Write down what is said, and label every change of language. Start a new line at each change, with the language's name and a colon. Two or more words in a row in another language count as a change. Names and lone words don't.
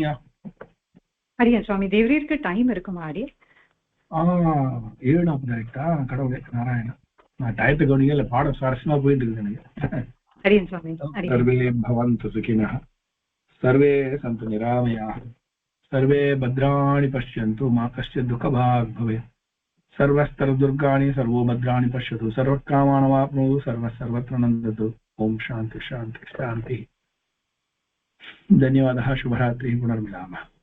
Tamil: அடியா சுவாமி தேவரீருக்கு டைம் இருக்குமா? அடி 7:40 கரெக்டா? கடவுளே நாராயணா, நான் டயத்தை கவனிங்க. இல்ல பாடம் சுவாரஸ்யமா போயிட்டு இருக்கு எனக்கு. அடியன் சுவாமி.
Sanskrit: सर्वे भवन्तु सुखिनः, सर्वे सन्तु निरामयाः, सर्वे भद्राणि पश्यन्तु मा कश्चित् दुःखभाग् भवेत्. सर्वस्तरदुर्गाणि सर्वो भद्राणि पश्यतु, सर्वकामानवाप्नोतु, सर्वत्र नन्दतु. ओम शांति शांति शांति. धन्यवादः. शुभरात्रिः. पुनर्मिलामः.